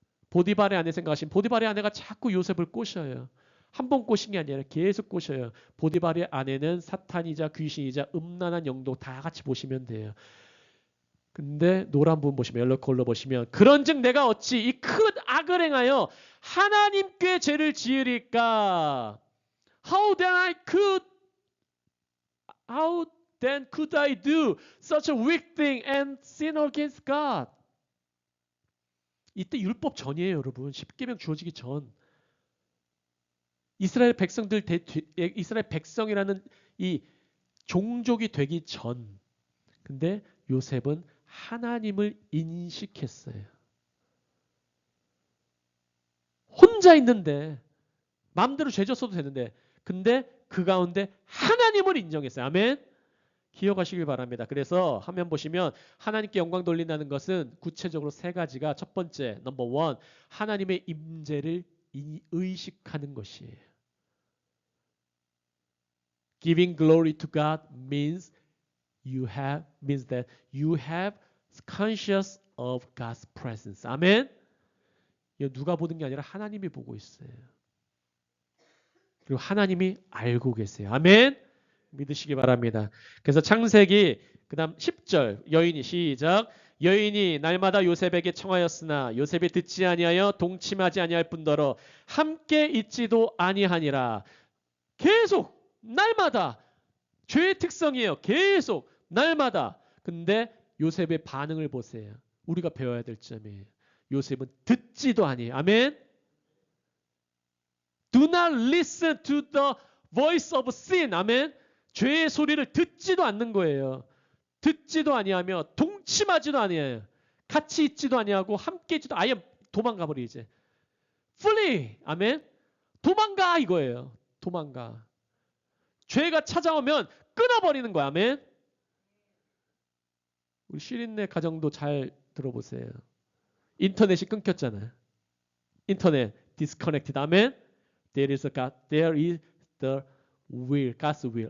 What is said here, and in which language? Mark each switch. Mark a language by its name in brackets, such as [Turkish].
[Korean] 보디발의 아내 생각하시면 보디발의 아내가 자꾸 요셉을 꼬셔요. 한 번 꼬신 게 아니라 계속 꼬셔요. 보디발의 아내는 사탄이자 귀신이자 음란한 영도 다 같이 보시면 돼요. 근데 노란 부분 보시면 옐로 컬러 보시면 그런즉 내가 어찌 이 큰 악을 행하여 하나님께 죄를 지으리까? [English] How then could I do such a wicked thing and sin against God? [Korean] 이때 율법 전이에요, 여러분. 십계명 주어지기 전. 이스라엘 백성이라는 이 종족이 되기 전. 근데 요셉은 하나님을 인식했어요. 혼자 있는데 마음대로 죄 졌어도 되는데 근데 그 가운데 하나님을 인정했어요. 아멘. 기억하시길 바랍니다. 그래서 화면 보시면 하나님께 영광 돌린다는 것은 구체적으로 세 가지가 첫 번째, 넘버 원, 하나님의 임재를 의식하는 것이에요. [English] Giving glory to God means that you have conscious of God's presence. [Korean] 아멘. 이거 누가 보는 게 아니라 하나님이 보고 있어요. 그리고 하나님이 알고 계세요. 아멘. 믿으시기 바랍니다. 그래서 창세기 그다음 10절 여인이 시작. 여인이 날마다 요셉에게 청하였으나 요셉이 듣지 아니하여 동침하지 아니할 뿐더러 함께 있지도 아니하니라. 계속 날마다 죄의 특성이에요. 계속 날마다. 근데 요셉의 반응을 보세요. 우리가 배워야 될 점이에요. 요셉은 듣지도 아니에요. 아멘. [English] Do not listen to the voice of sin. [Korean] 아멘. 죄의 소리를 듣지도 않는 거예요. 듣지도 아니하며 동침하지도 아니해요. 같이 있지도 아니하고 함께 있지도 아예 도망가 버리지. Flee. 아멘. 도망가 이거예요. 도망가. 죄가 찾아오면 끊어버리는 거야. 아멘. 우리 시린네 가정도 잘 들어보세요. 인터넷이 끊겼잖아요. 인터넷 disconnected. 아멘. [English] There is the will, God's will.